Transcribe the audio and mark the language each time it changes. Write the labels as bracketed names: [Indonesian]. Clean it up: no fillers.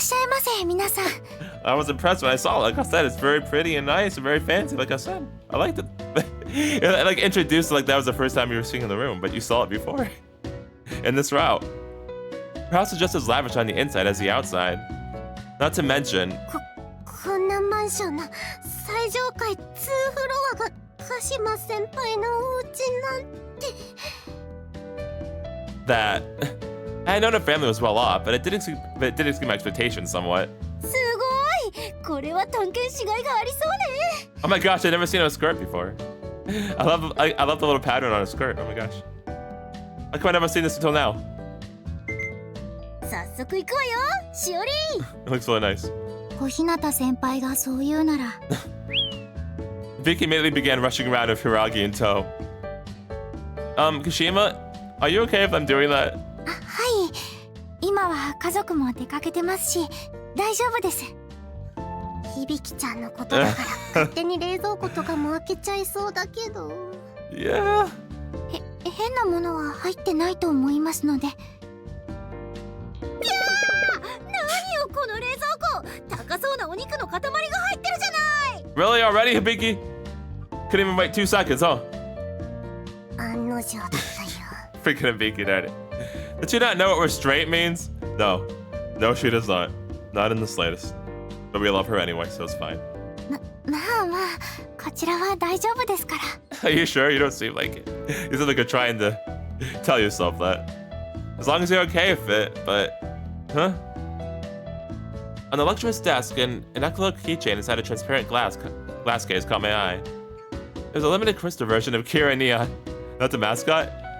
[Japanese] しゃいませ皆さん。 [English] I was impressed when I saw it. Like I said, it's very pretty and nice and very fancy. Like I said, I liked it. It like introduced like that was the first time you were seeing in the room, but you saw it before in this route. Her house is just as lavish on the inside as the outside. Not to mention, [Japanese] こんなマンションの最上階2フロアが鹿島先輩のお家なんて。 [English] that I had known her family was well off, but it did exceed my expectations somewhat. [Japanese] すごい、これは探検しがいがありそうね。 [English] Oh my gosh, I'd never seen a skirt before. I love the little pattern on a skirt. Oh my gosh. How come I never seen this until now? [Japanese] 早速行くわよ、しおり。 [English] It looks really nice. [Japanese] 小日向先輩がそう言うなら。 [English] Vicky immediately began rushing around with Hiragi in tow. Kashima, are you okay if I'm doing that? [Japanese] はい、今は家族も出かけてますし大丈夫です。響ちゃんのことだから勝手に冷蔵庫とかも開けちゃいそうだけど。 [English] Yeah. [Japanese] 変なものは入ってないと思いますので。いやー、何よこの冷蔵庫、高そうなお肉の塊が入ってるじゃない。 [English] Really already, Hibiki? Couldn't even wait 2 seconds, huh? [Japanese] 案の定だったよ。 [English] Freaking Hibiki, daddy. Did you not know what restraint means? No. No, she does not. Not in the slightest. But we love her anyway, so it's fine. [Japanese] まあまあ、こちらは大丈夫ですから。 [English] Are you sure? You don't seem like it. You seem like you're trying to tell yourself that. As long as you're okay with it, but... Huh? On the lecturer's desk, an Ekolo keychain inside a transparent glass case caught my eye. It was a limited crystal version of Kira Neon. Not the mascot?